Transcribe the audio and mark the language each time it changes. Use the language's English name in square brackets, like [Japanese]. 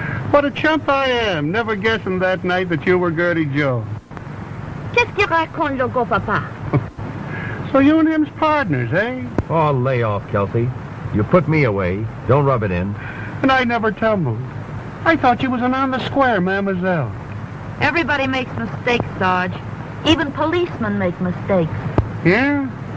[English] What a chump I am, never guessing that night that you were Gertie Joe. [French] Qu'est-ce qu'il raconte, le gros papa? [English] So you and him's partners, eh? Oh, lay off, Kelsey. You put me away. Don't rub it in. And I never tumbled. I thought you was an on-the-square mademoiselle. Everybody makes mistakes, Sarge. Even policemen make mistakes. Yeah?